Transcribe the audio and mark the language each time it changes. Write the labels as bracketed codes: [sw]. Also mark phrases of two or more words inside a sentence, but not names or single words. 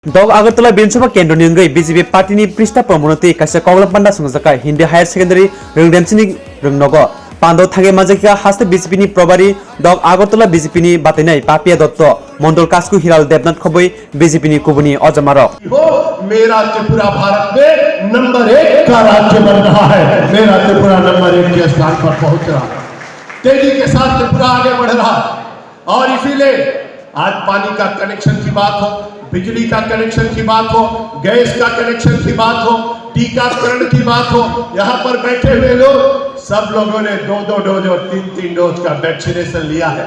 [trp] Dog Agartala Binsova Kendro Nungai BJP Party ni Prista Promonoti Kasa Kogla Panda Sungzaka Hindi Higher Secondary Rungdemsini Rungnogo Pando Thage Majaka Hasta BJP ni Probari Dog Agartala BJP ni Batinai Papia Dotto Mondol Kasku Hiral Devnath Khoboi BJP ni Kubuni Ojamaro [hi] मेरा त्रिपुरा भारत में नंबर 1 का राज्य बन रहा है। मेरा त्रिपुरा नंबर 1 के स्थान पर पहुंच रहा है। तेजी के साथ त्रिपुरा आगे बढ़ रहा है और इसीलिए आज पानी का कनेक्शन की बात हो, बिजली का कनेक्शन की बात हो, गैस का कनेक्शन की बात हो, टीकाकरण की बात हो, यहाँ पर बैठे हुए लोग सब लोगों ने 2-2 डोज और 3-3 डोज का वैक्सीनेशन लिया है।